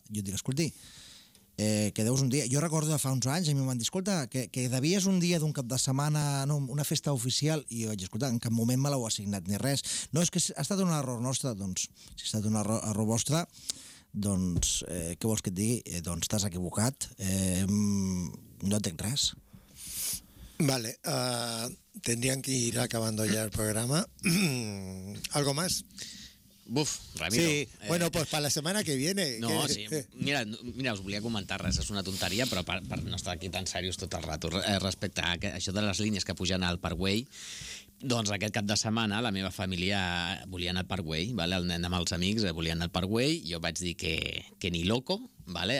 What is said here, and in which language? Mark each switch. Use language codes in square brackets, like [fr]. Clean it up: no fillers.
[ca] Jo et dic, escolti, que deus un dia... Jo recordo de fa uns anys, a mi em van dir, escolta, que devies un dia d'un cap de setmana, no, una festa oficial, i jo vaig dir, escolta, en cap moment me l'heu assignat ni res. No, és que ha estat un error nostre, doncs, si ha estat un error vostre, doncs, què vols que et digui? Doncs t'has equivocat. No entenc res. [es] Vale, tendrían que ir acabando ya el programa. ¿Algo más? Buf, Ramiro. Sí, bueno, pues para la setmana que viene. No, sí. [ca] Mira, us volia comentar res, és una tonteria, però per no estar aquí tan serios tot el rato. Respecte a això de les línies que pugen al Parkway, doncs aquest cap de setmana la meva família volia anar al Parkway, vale? El nen amb els amics volia anar al Parkway, jo vaig dir que [es] ni loco, [ca] vale?